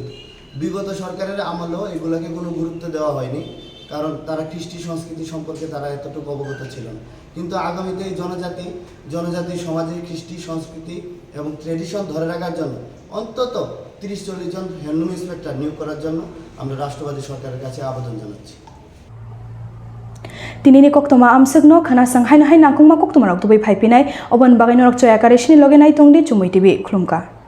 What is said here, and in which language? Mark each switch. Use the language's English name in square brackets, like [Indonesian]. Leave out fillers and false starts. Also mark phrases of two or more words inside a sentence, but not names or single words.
[Bangla] বিগত সরকারের আমলেও এগুলোকে কোনো গুরুত্ব দেওয়া হয়নি, কারণ তারা কৃষ্টি সংস্কৃতি সম্পর্কে তারা এতটুকু অবগত ছিল না। কিন্তু আগামীতে এই জনজাতি সমাজের কৃষ্টি সংস্কৃতি এবং ট্রেডিশন ধরে রাখার জন্য অন্তত 30-40 জন [English] handloom inspector [Bangla] নিয়োগ করার জন্য আমরা রাষ্ট্রবাদী সরকারের কাছে আবেদন জানাচ্ছি। [Kok Borok] Tinini Koktwma amsagno khana sanghai nahai nangkungma Koktwma rok tubai phaipinai oban bagai norok choya karesini loge nai tongdi CHUMUI TV khulumka.